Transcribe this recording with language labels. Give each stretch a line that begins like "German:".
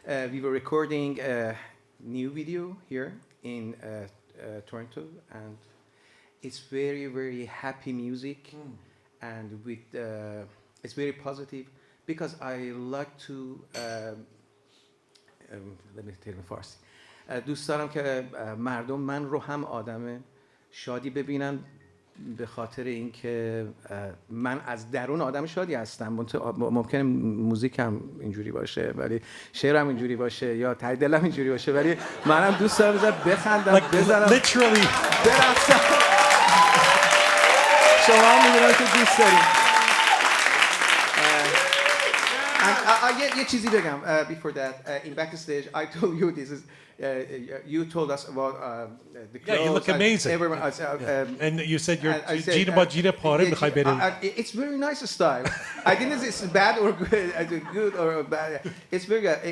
English: We were recording a new video here in Toronto, and it's very, very happy music, and with it's very positive because I like to let me tell you in Farsi.
Persian: دوست دارم که مردم من رو هم آدم شادی ببینن به خاطر اینکه من از درون آدم شادی هستم. ممکنه موزیکم اینجوری باشه ولی شعرم اینجوری باشه یا ته دلم اینجوری باشه ولی منم دوست دارم بخندم بزنم
English: Literally.
Persian: برقصم. شما هم می‌دونم که دوست داریم. یه چیزی بگم
English: before that in backstage I told you this is you told us about the clothes. Yeah, you look amazing. Everyone, And you said you're Gina Pare. it's very nice style. I didn't say it's bad or good or bad. It's very good.